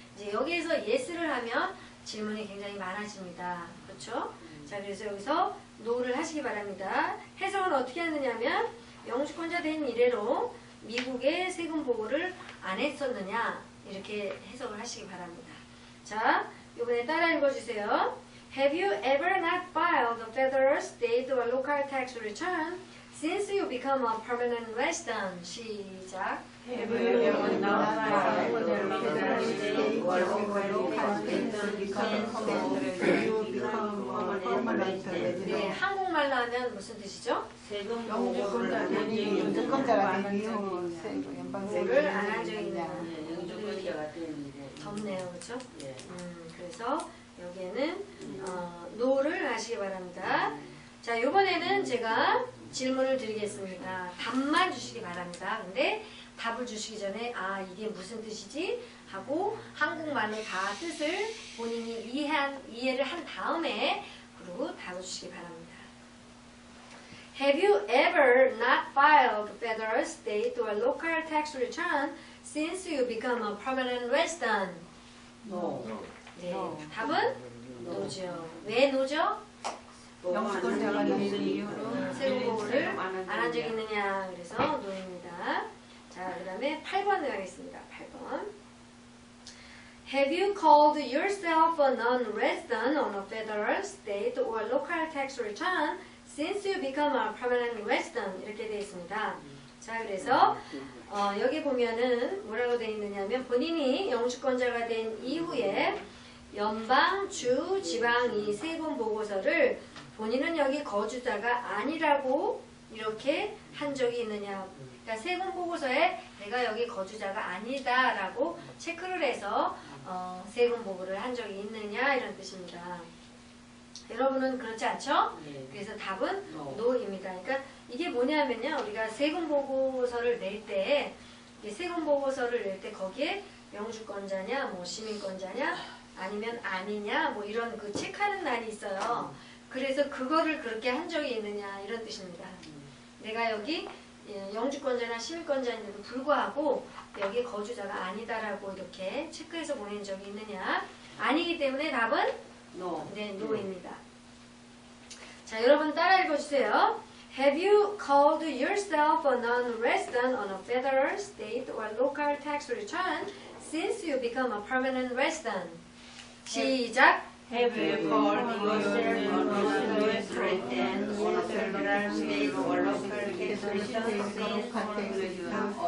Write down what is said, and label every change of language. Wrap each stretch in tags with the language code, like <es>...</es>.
<ko>이제 여기에서 yes를 하면 질문이 굉장히 많아집니다. 그렇죠? 자, 그래서 여기서 노를 하시기 바랍니다. 해석은 어떻게 하느냐면 영주권자 된 이래로 미국에 세금 보고를 안 했었느냐 이렇게 해석을 하시기 바랍니다. 자, 이번에 따라 읽어주세요.</ko> <en>Have you ever not filed a federal, state, or local tax return since you become a permanent resident?</en> <ko>시작.</ko> <en>Have you ever not filed a federal, state, or local tax return you become a permanent resident?</en> <ko>네, 한국말로 하면 무슨 뜻이죠? 세금 영주권자 된 영주권자가 된 이후 보고를 안 한 적이 있느냐. 영주권자가 되는데 덥네요, 그렇죠? 예. 그래서 여기에는 노를 하시기 바랍니다. 자, 이번에는 제가 질문을 드리겠습니다. 답만 주시기 바랍니다. 근데 답을 주시기 전에 아, 이게 무슨 뜻이지? 하고 한국말로 다 뜻을 본인이 이해를 한 다음에 그리고 답을 주시기 바랍니다.</ko> <en>Have you ever not filed federal, state, or local tax return since you become a permanent resident? No.</en> <ko>네, 답은 노죠. 왜 노죠? 영주권자가 된 이유로 세금 보고를 안 한 적이 있느냐. 그래서 노입니다. 자, 그 다음에 8번 가겠습니다. 8번.</ko> <en>Have you called yourself a non-resident on a federal, state, or local tax return since you become a permanent resident?</en> <ko>이렇게 되어 있습니다. 자, 그래서 여기 보면은 뭐라고 되어 있느냐면 본인이 영주권자가 된 이후에 연방, 주, 지방 이 세금 보고서를 본인은 여기 거주자가 아니라고 이렇게 한 적이 있느냐. 그러니까 세금 보고서에 내가 여기 거주자가 아니다라고 체크를 해서 세금 보고를 한 적이 있느냐 이런 뜻입니다. 여러분은 그렇지 않죠? 그래서 답은 no입니다. 그러니까 이게 뭐냐면요. 우리가 세금 보고서를 낼 때 세금 보고서를 낼 때 거기에 영주권자냐, 뭐 시민권자냐, 아니면 아니냐, 뭐 이런 그 체크하는 날이 있어요. 그래서 그거를 그렇게 한 적이 있느냐 이런 뜻입니다. 내가 여기 영주권자나 시민권자인데도 불구하고 여기 거주자가 아니다라고 이렇게 체크해서 보낸 적이 있느냐. 아니기 때문에 답은</ko> <en>No.</en> <ko>네, no입니다. 자, 여러분 따라 읽어주세요.</ko> <en>Have you called yourself a non-resident on a federal, state, or local tax return since you become a permanent resident?</en> <ko>시작!</ko> <en>Have you called yourself a non-US resident on a federal, state, or local tax return since you become a permanent resident?</en>